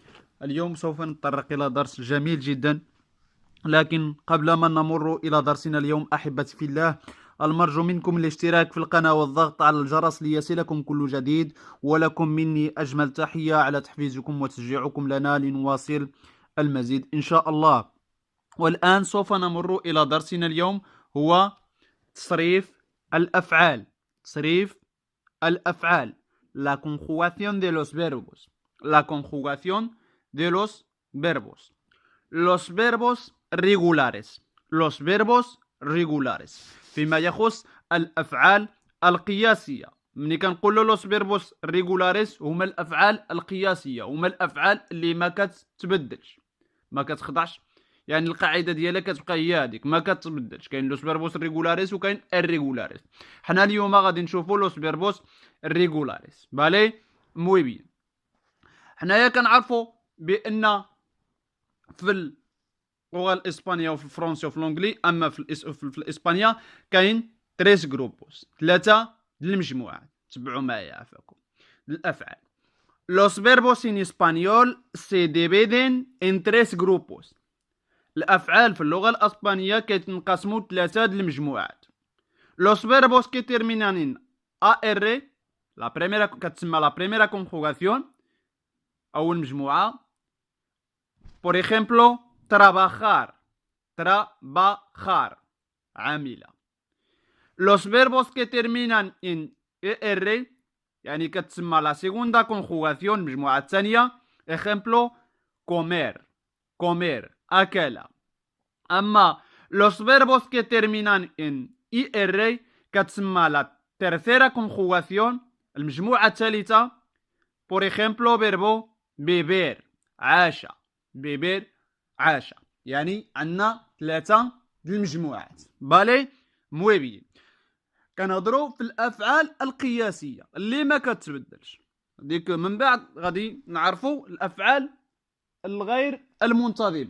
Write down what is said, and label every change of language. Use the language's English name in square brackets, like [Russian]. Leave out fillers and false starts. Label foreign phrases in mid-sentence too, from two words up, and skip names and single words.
[Arabic] اليوم سوف نتطرق إلى درس جميل جدا، لكن قبل ما نمر إلى درسنا اليوم أحبتي في الله، المرجو منكم الاشتراك في القناة والضغط على الجرس ليصلكم كل جديد، ولكم مني أجمل تحية على تحفيزكم وتشجيعكم لنا لنواصل المزيد إن شاء الله. والآن سوف نمر إلى درسنا اليوم، هو تصريف الأفعال. تصريف الأفعال. [Spanish] La conjugación de los verbos. La conjugación de los verbos. Los verbos regulares. Los verbos regulares. [Arabic] فيما يخص الأفعال القياسية. ملي كنقولوا [Spanish] los verbos regulares [Arabic] هما الأفعال القياسية، هما الأفعال اللي ما كتبدلش، ما كتخضعش، يعني القاعده ديالها كتبقى هي هذيك، ما كتبدلش. كاين [Spanish] los verbos regulares [Arabic] وكاين الريغولاريس. حنا اليوم غادي نشوفوا [Spanish] los verbos regulares. vale muy bien. [Arabic] حنايا كنعرفوا بان في اللغه الاسبانيه وفي الفرنسيه وفي الانجلي، اما في الاسبانيه كاين 3 جروبوس، 3 المجموعات. تبعوا معايا عافاكم. الافعال. [Spanish] Los verbos en español se dividen en 3 grupos. [Arabic] الأفعال في اللغة الأسبانية كيتنقسموا 3 المجموعات. [Spanish] Los verbos que terminan en AR كتسمى la primera conjugación، [Arabic] أول مجموعة. [Spanish] Por ejemplo, trabajar عاملة. Los verbos que terminan en ER [Arabic] يعني كتسمى [Spanish] la segunda conjugación، [Arabic] المجموعة الثانية. [Spanish] Ejemplo, comer أكل. أما los verbos que terminan en IR كتسمى la tercera conjugación، [Arabic] المجموعة الثالثة. [Spanish] Por ejemplo, verbo beber عاش. [Arabic] يعني عندنا 3 المجموعات. [Spanish] vale muy bien. [Arabic] كنهضروا في الأفعال القياسية اللي ما كتبدلش. ديك من بعد غادي نعرفوا الأفعال الغير المنتظمة.